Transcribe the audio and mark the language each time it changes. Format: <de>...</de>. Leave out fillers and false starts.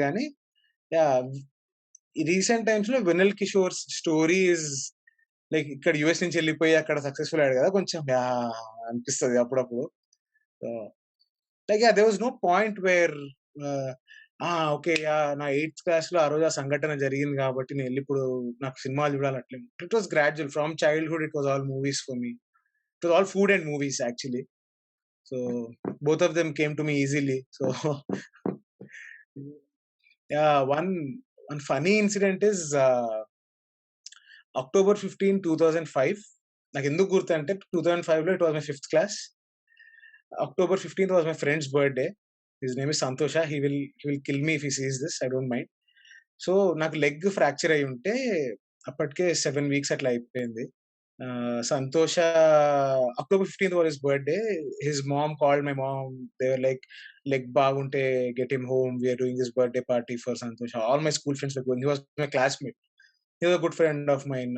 <te>కానీ yeah, recent times లో వెనల్ Kishore</te> <en>story is like,</en> <te>ఇక్కడ యుఎస్ నుంచి వెళ్ళిపోయి అక్కడ సక్సెస్ఫుల్ అయ్యాడు కదా, కొంచెం యా అనిపిస్తుంది అప్పుడప్పుడు.</te> <en>like yeah, there was no point where okay,</en> <te>నా 8th క్లాస్ లో ఆ రోజు ఆ సంఘటన జరిగింది కాబట్టి నేను వెళ్ళి ఇప్పుడు నాకు సినిమాలు చూడాలి అట్లే.</te> <en>It was gradual, from childhood it was all movies for me. It was all food and movies actually. So both of them came to me easily. So yeah, one funny incident is October 15, 2005.</en> <te>నాకు ఎందుకు గుర్తు అంటే 2005 లో</te> <en>It was my 5th class. October 15th was my friend's birthday. His name is Santosha. He will kill me if he sees this. I don't mind.</en> <te>So నాకు leg fracture అయి ఉంటే అప్పటికే 7 weeks అట్లా అయిపోయింది.</te> <en>Santosh, October 15th was his birthday. His mom called my mom. They were like,</en> <te>leg బాగుంటే</te> <en>get him home. We are doing this birthday party for Santosha. All my school friends were going. He was my classmate. He was a good friend of mine.</en>